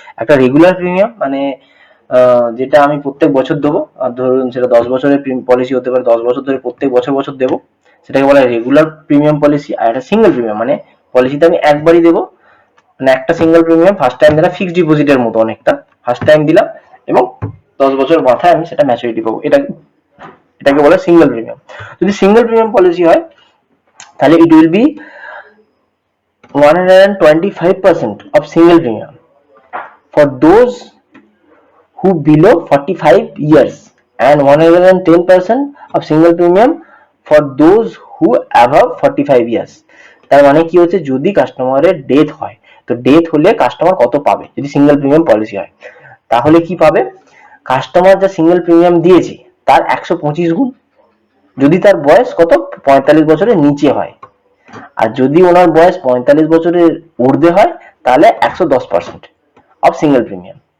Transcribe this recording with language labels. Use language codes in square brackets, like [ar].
[bn] একটা regular premium, মানে যেটা আমি প্রত্যেক বছর দেবো, আর ধরুন সেটা 10 বছরের পলিসি হতে পারে, 10 বছর ধরে প্রত্যেক বছর দেবো, সেটাকে বলা হয় রেগুলার প্রিমিয়াম পলিসি। আর একটা সিঙ্গেল প্রিমিয়াম, মানে পলিসিতে আমি একবারই দেবো, মানে একটা সিঙ্গেল প্রিমিয়াম ফার্স্ট টাইম দিলাম, ফিক্সড ডিপোজিটের মতো অনেকটা, ফার্স্ট টাইম দিলাম এবং 10 বছর মাথায় আমি সেটা ম্যাচুরিটি পাবো, এটাকে বলে সিঙ্গেল প্রিমিয়াম। যদি সিঙ্গেল প্রিমিয়াম পলিসি হয় তাহলে [en] It will be 125% of single premium for those who below 45 years and 110% of single premium for those who above 45 years। [bn] তার মানে কি হচ্ছে, যদি কাস্টমারের ডেথ হয়, তো ডেথ হলে কাস্টমার কত পাবে যদি সিঙ্গেল প্রিমিয়াম পলিসি হয়, তাহলে কি পাবে, কাস্টমার যা সিঙ্গেল প্রিমিয়াম দিয়েছে তার 125 গুণ, যদি তার বয়স কত 45 বছরের নিচে হয়। আর যদি ওনার বয়স 45 বছরের ঊর্ধ্বে হয় তাহলে 110% অফ সিঙ্গেল প্রিমিয়াম।